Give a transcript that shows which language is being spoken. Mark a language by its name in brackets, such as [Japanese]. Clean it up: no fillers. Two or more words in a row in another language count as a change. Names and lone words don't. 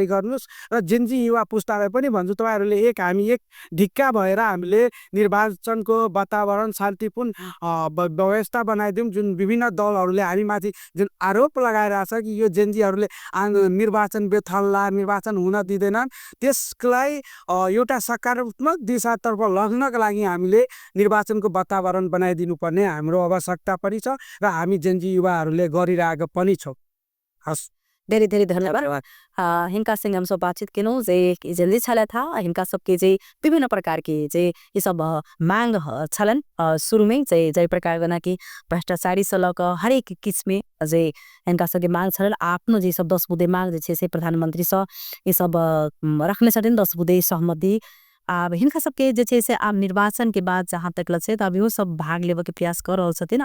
[Nepali] गर्नुहोस् र जेन्जी युवा पुस्तालाई पनि भन्छु तपाईँहरूले हामी एक ढिक्का भएर हामीले निर्वाचनको वातावरण शान्तिपूर्ण व्यवस्था बनाइदिउँ जुन विभिन्न दलहरूले हामीमाथि जुन आरोप लगाइरहेछ कि यो जेन्जीहरूले निर्वाचन बेथल्ला निर्वाचन हुन दिँदैनन् त्यसलाई एउटा सकारात्मक दिशातर्फ लग्नका लागि हामीले निर्वाचनको वातावरण बनाइदिनु पर्ने हाम्रो आवश्यकता पनि छ र हामी जेन्जी युवाहरूले गरिरहेको पनि छौँ। हस् धेरै धेरै धन्यवाद। [Maithili] हिनका संग हम सब बातचीत केलौं जे जल्दी छला था हिनका सबके जे विभिन्न प्रकार के जे ये सब मांग छलन शुरू में जे प्रकार गना कि भ्रष्टाचारी सलक हरेक किस्मे जे हिनका सबके मांग छलन आफ्नो जे सब 10 बुँदे मांग जे छे से प्रधानमंत्री स ये सब रखने छथिन 10 बुँदे सहमति अब हिनका सबके जे छै से आब निर्वाचन के बाद जहाँ तक लगे त अभियो सब भाग लेवे के प्रयास कर रहल छथिन।